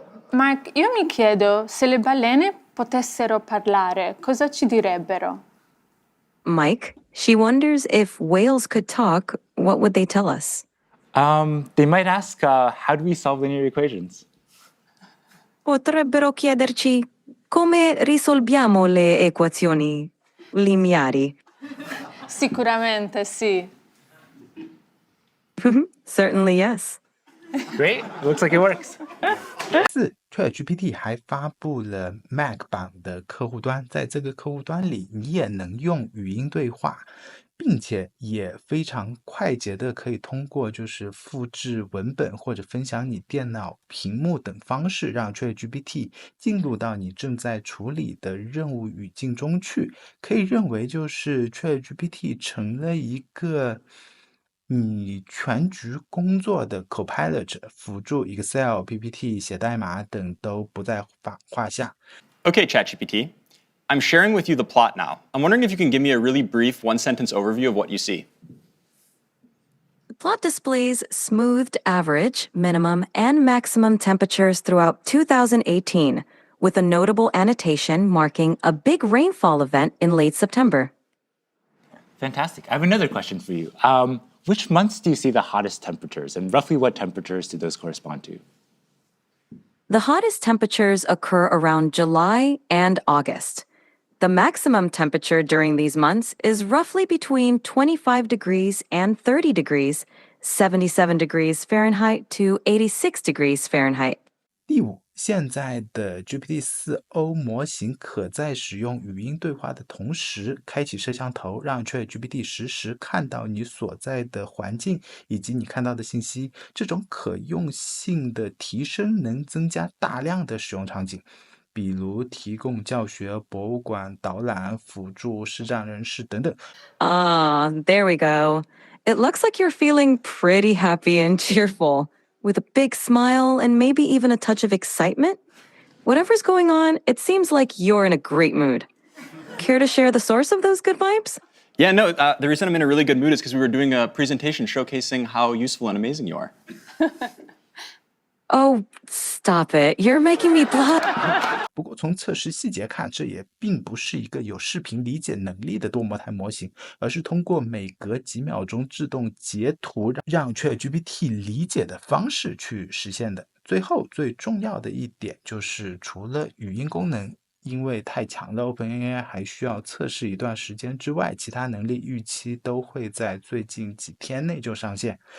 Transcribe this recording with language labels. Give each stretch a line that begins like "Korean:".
Italian: Mark, io mi chiedo, se le balene potessero parlare, cosa ci direbbero?
English: Mike, she wonders if whales could talk, what would they tell us? They might ask, how do we solve linear equations?
Italian: Potrebbero chiederci come risolviamo le equazioni lineari. Sicuramente sì.
English: Certainly yes. Great. It looks like it works. 4.
Chinese: ChatGPT 还发布了 Mac 版的客户端，在这个客户端里，你也能用语音对话，并且也非常快捷的可以通过就是复制文本或者分享你电脑屏幕等方式，让 ChatGPT 进入到你正在处理的任务语境中去。可以认为就是 ChatGPT 成了一个你全局工作的 Copilot， 辅助 Excel、PPT 写代码等都不在话下。
English: Okay, ChatGPT. I'm sharing with you the plot now. I'm wondering if you can give me a really brief one-sentence overview of what you see. The plot displays smoothed average, minimum, and maximum temperatures throughout 2018, with a notable annotation marking a big rainfall event in late September. Fantastic. I have another question for you. Which months do you see the hottest temperatures, and roughly what temperatures do those correspond to? The hottest temperatures occur around July and August. The maximum temperature during these months is roughly between 25 degrees and 30 degrees, 77 degrees Fahrenheit to 86 degrees Fahrenheit.
Chinese: 第5，现在的 GPT-4o 模型可在使用语音对话的同时开启摄像头，让 ChatGPT 实时看到你所在的环境以及你看到的信息。这种可用性的提升能增加大量的使用场景，比如提供教学、博物馆导览、辅助视障人士等等。
English: There we go. It looks like you're feeling pretty happy and cheerful, with a big smile and maybe even a touch of excitement. Whatever's going on, it seems like you're in a great mood. Care to share the source of those good vibes? Yeah, no, the reason I'm in a really good mood is because we were doing a presentation showcasing how useful and amazing you are. Oh, stop it. You're making me blush.
Chinese: 不过从测试细节看，这也并不是一个有视频理解能力的多模态模型，而是通过每隔几秒钟自动截图让 ChatGPT 理解的方式去实现的。最后最重要的一点就是，除了语音功能因为太强了 OpenAI 还需要测试一段时间之外，其他能力预期都会在最近几天内就上线。